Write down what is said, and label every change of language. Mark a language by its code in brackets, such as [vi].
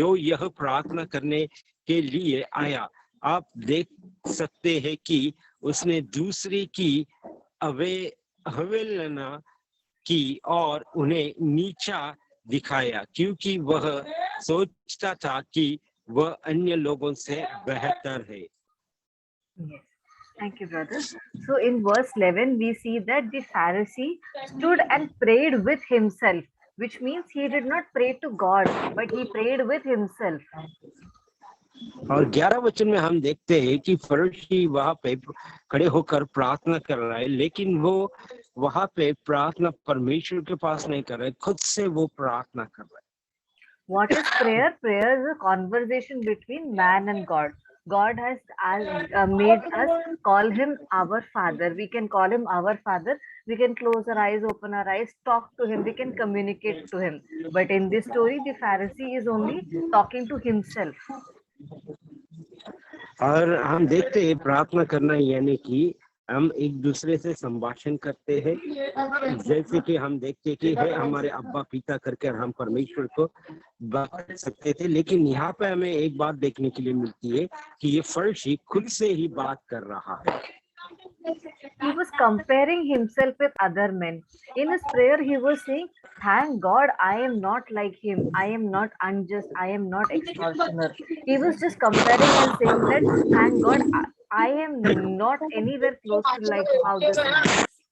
[hi] जो यह प्रार्थना करने के लिए आया, आप देख सकते हैं कि उसने दूसरे की अवहेलना की और उन्हें नीचा दिखाया, क्योंकि वह सोचता था कि वह अन्य लोगों से बेहतर है। [en] Yes. Thank you, brother. So in verse 11, we see that the Pharisee stood and prayed with himself, which means he did not pray to God, but he prayed with himself. [hi] और 11 वचन में हम देखते हैं कि फरीसी वहां पे खड़े होकर प्रार्थना कर रहा है, लेकिन वो वहां पे प्रार्थना परमेश्वर के पास नहीं कर रहे, खुद से वो प्रार्थना कर रहा है। [en] What is prayer? Prayer is a conversation between man and God. God has made us call him our Father. We can call him our Father. We can close our eyes, open our eyes, talk to him. We can communicate to him. But in this story, the Pharisee is only talking to himself. [hi] और हम देखते हैं प्रार्थना करना यानी कि हम एक दूसरे से संभाषण करते हैं, जैसे कि हम देखते कि है हमारे अब्बा पिता करके हम परमेश्वर को बात कर सकते थे। लेकिन यहाँ पे हमें एक बात देखने के लिए मिलती है कि ये फरीसी खुद से ही बात कर रहा है। [en] He was comparing himself with other men. In his prayer, he was saying, thank God I am not like him. I am not unjust. I am not extortioner. He was just comparing and saying that, thank God I am not anywhere close to like how this man is.